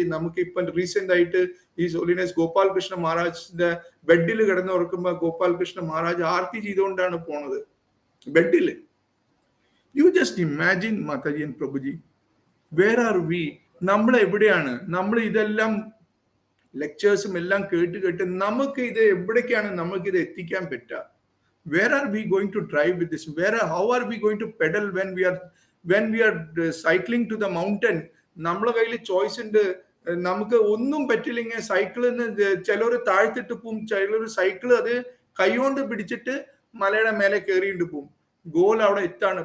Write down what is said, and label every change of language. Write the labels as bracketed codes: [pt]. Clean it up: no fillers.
[ml] നമുക്ക് ഇപ്പൊ റീസെന്റ് ആയിട്ട് ഈ ഹോളിനെസ് ഗോപാൽ കൃഷ്ണ മഹാരാജിന്റെ ബെഡിൽ കിടന്ന് ഉറക്കുമ്പോ ഗോപാൽ കൃഷ്ണ മഹാരാജ് ആർത്തി ചെയ്തുകൊണ്ടാണ് പോണത് ബെഡില്. [en] You just imagine Mataji and Prabhuji, where are we? [ml] നമ്മൾ എവിടെയാണ്? നമ്മൾ ഇതെല്ലാം ലെക്ചേഴ്സും എല്ലാം കേട്ട് നമുക്ക് ഇത് എവിടേക്കാണ് നമുക്ക് ഇത് എത്തിക്കാൻ പറ്റുക? [en] Where are we going to drive with this? How are we going to pedal when we are cycling to the mountain? [ml] നമ്മളെ കയ്യിൽ ചോയ്സ് ഉണ്ട്. നമുക്ക് ഒന്നും പറ്റില്ലെങ്കിൽ സൈക്കിളിന് ചിലർ താഴ്ത്തിട്ട് പോവും, ചിലർ സൈക്കിൾ അത് കൈകൊണ്ട് പിടിച്ചിട്ട് മലയുടെ മേലെ കയറിയിട്ട് പോവും. ഗോൾ അവിടെ എത്താണ്.